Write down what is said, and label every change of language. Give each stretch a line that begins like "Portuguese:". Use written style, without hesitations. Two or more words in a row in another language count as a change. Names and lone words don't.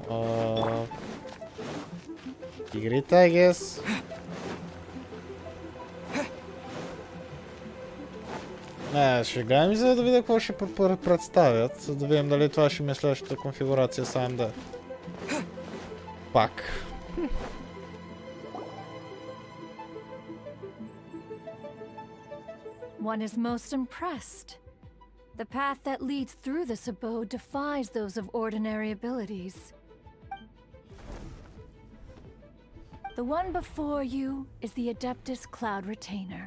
Bulgarian: Игрите,
English: I guess.
Bulgarian: Не, ще гледам и за да видя какво ще представят, за да видим дали това ще ми е следващата конфигурация с AMD. Пак.
English: One is most impressed. The path that leads through this abode defies those of ordinary abilities. The one before you is the Adeptus Cloud Retainer.